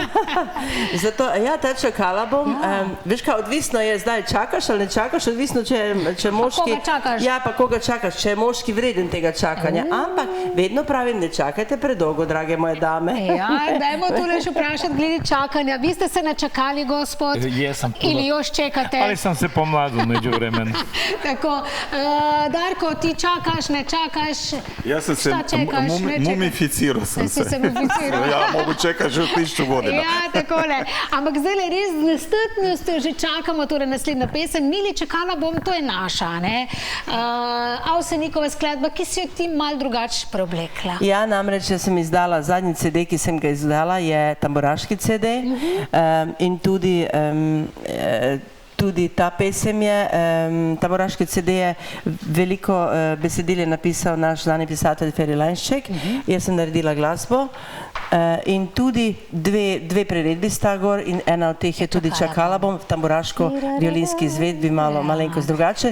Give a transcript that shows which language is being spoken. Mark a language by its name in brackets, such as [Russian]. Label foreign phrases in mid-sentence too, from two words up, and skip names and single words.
[Slovenian] Zato, ta čakala bom. Veš kaj, odvisno je zdaj, čakaš ali ne čakaš, odvisno, če moški... Koga čakaš? Ja, pa koga čakaš, če je moški vreden tega čakanja. Ampak vedno pravim, ne čakajte predolgo, drage moje dame. Ja, dajmo tule še vprašati glede čakanja. Vi ste se načakali, gospod? [Croatian] Jesam. Ili još čekate? Ali sam se pomladil među vremen. [Slovenian] Tako, Darko, ti čakaš, ne čakaš? [Croatian] Ja sam se mumificirao sam se. Se mumificirao. Ja mogu čekati že 1000 godina. [Slovenian] Ja, takole. Ampak zdaj res z nestrpnostjo že čakamo, torej naslednja pesem. Mili, Čakala bom, to je naša, ne? Avsenikova skladba, ki si jo ti mal drugače preoblekla. Ja, namreč, jaz sem izdala zadnji CD, ki sem ga izdala, je tamburaški CD in tudi ta pesem je, tamburaški CD je, veliko besedil je napisal naš znani pisatelj Feri Lanšček, jaz sem naredila glasbo in tudi dve priredbi sta gor in ena od teh je tudi Čakala bom v tamburaško-violinski izvedbi, malenkost drugače.